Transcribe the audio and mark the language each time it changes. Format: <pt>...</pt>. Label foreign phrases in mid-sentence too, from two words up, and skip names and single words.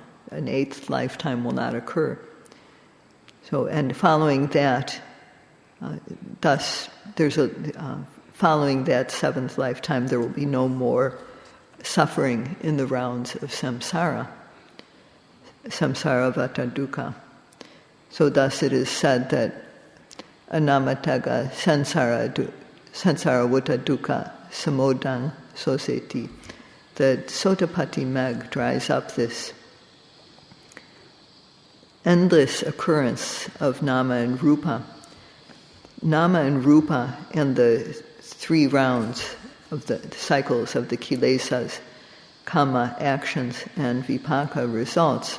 <en>An 8th lifetime will not occur. So, and following that, following that 7th lifetime, there will be no more suffering in the rounds of</en> <pi>samsara vata dukkha.</pi> <en>So thus it is said that</en> <pi>anamataga sansara vata dukkha samodang soseti,</pi> <en>that</en> <pi>Sotapatti Meg</pi> <en>dries up this endless occurrence of nama and rupa. Nama and rupa and the 3 rounds of the cycles of the kilesas, kama, actions, and vipaka, results.</en>